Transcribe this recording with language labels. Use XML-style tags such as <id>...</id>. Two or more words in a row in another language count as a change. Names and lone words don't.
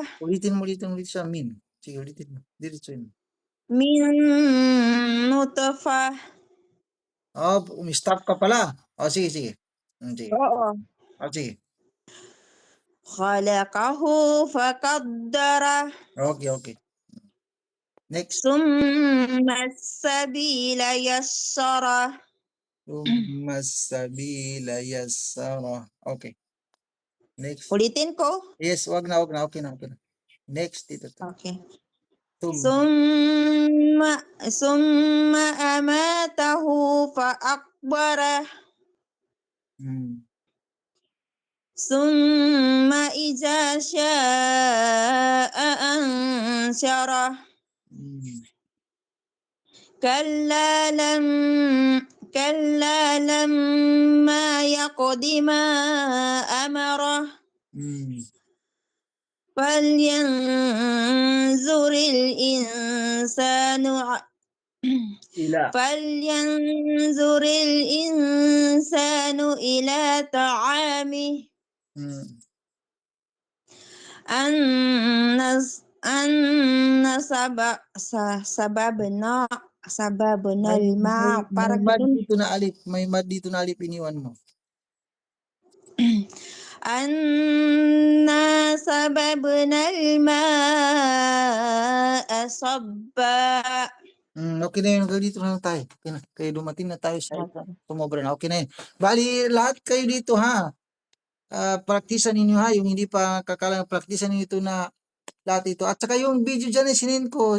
<tl>Ulitin sa min. Sige, ulitin mo. Diretso yun.</tl> <ar>من نطفة.</ar> <tl>Stop ka pala. Sige, sige. Sige. Oo. Sige.</tl> <ar>خلقه فقدره.</ar> <en>Okay. Next.</en> <ar>ثم السبيل يسره. السبيل يسره.</ar> <en>Okay. Next.</en> <tl>Ulitin ko? Yes, wag na. Okay na. Next, dito. Okay.</tl> <ar>Tum. ثم أماته فأقبره. ثم إذا شاء أنشره. كلا لما يقض ما أمره. فلينظر الإنسان إلى طعامه أن صببنا الماء. Parang</ar> <tl>may mad dito na alip iniwan mo.</tl> <ar>أنا صببنا الماء صبا.</ar> <tl>Okay na yun. Dito na tayo. Okay na. Kaya dumating na tayo sa sumobra na. Okay na yun. Bali, lahat kayo dito ha. Praktisan ninyo ha. Yung hindi pa kakalang praktisan ninyo ito na lahat ito. At saka yung video dyan sinend ko.</tl>